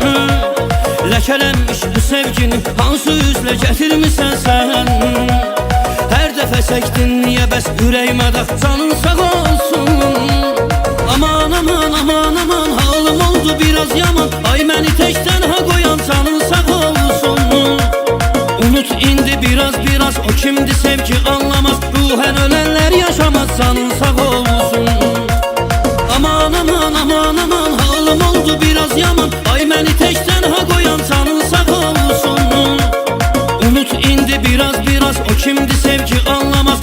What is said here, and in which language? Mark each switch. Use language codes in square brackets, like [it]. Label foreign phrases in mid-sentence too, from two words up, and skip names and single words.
[az] Ləkələnmiş bu sevgini hansı üzlə gətirmisən sən. Hər dəfə çəkdin niyə bəs ürəyimə də, canın sağ olsun. Aman aman aman aman, halım oldu biraz yaman. Ay məni tək tənha qoyan canın sağ olsun. Unut indi biraz biraz, o kimdi sevgi anlamaz. [tr] Ruhen ölenler yaşamaz, canın sağ olsun. [az] Aman aman aman aman, halım oldu biraz yaman. Ay məni tek tenha koyan canın sağ olsun. Unut indi biraz biraz, o kimdi sevgi anlamaz.